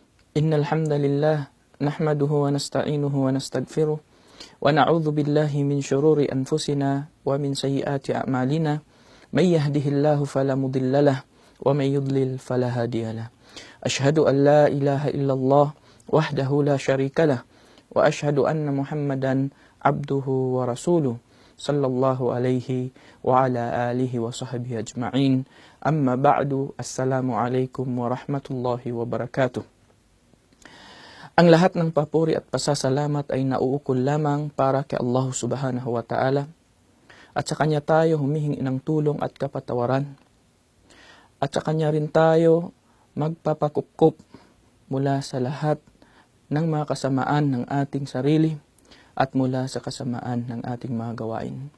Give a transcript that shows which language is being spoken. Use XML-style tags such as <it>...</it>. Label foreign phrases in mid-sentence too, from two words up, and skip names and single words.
<ar>إن الحمد لله نحمده ونستعينه ونستغفره ونعوذ بالله من شرور أنفسنا ومن سيئات أعمالنا من يهده الله فلا مضل له ومن يضلل فلا هادي له أشهد أن لا إله إلا الله وحده لا شريك له وأشهد أن محمدا عبده ورسوله صلى الله عليه وعلى آله وصحبه أجمعين أما بعد السلام عليكم ورحمة الله وبركاته.</ar> <tl>Ang lahat ng papuri at pasasalamat ay nauukol lamang para kay Allah</tl> <ar>سبحانه وتعالى</ar> <tl>at sa Kanya tayo humihingi ng tulong at kapatawaran at sa Kanya rin tayo magpapakupkup mula sa lahat ng mga kasamaan ng ating sarili at mula sa kasamaan ng ating mga gawain.</tl>